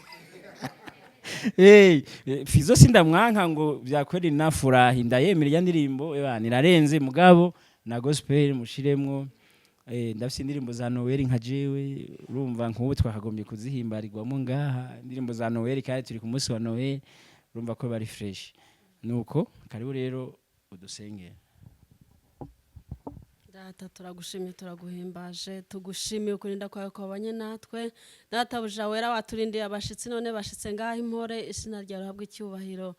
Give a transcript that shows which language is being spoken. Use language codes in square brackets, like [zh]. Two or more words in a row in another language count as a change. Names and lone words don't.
[rn] Fizo sindamwanka ngo byakweri nafurahi ndayemera ya ndirimbo nirarenze mugabo na gospel mushiremwo. Ndafise indirimbo za Noël nka jewe urumva nk'ubu twakagombye kuzihimbarirwamo ngaha indirimbo za Noël kandi turi ku munsi wa Noël urumva ko bari fresh. Nuko karibu rero udusengera. Data turagushimye turaguhimbaje tugushimiye ukurinda kwawe kwabanye natwe. Data buja wera waturindiye abashitsi none bashitse ngaho impore izina ryawe habwe icyubahiro.